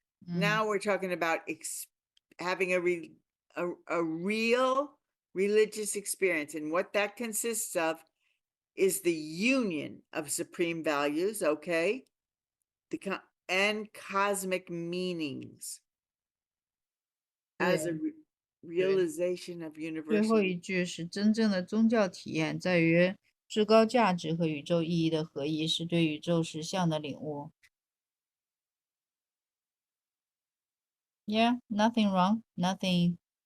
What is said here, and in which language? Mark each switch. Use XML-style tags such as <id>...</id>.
<en>Now we're talking about having a real religious experience, and what that consists of is the union of supreme values, okay? And cosmic meanings as a realization of</en> <zh>最</zh> <en>universal.</en> <zh>后一句是真正的宗教体验在于至高价值和宇宙意义的合一，是对宇宙实相的领悟。</zh> <en>Yeah, nothing wrong, nothing.</en>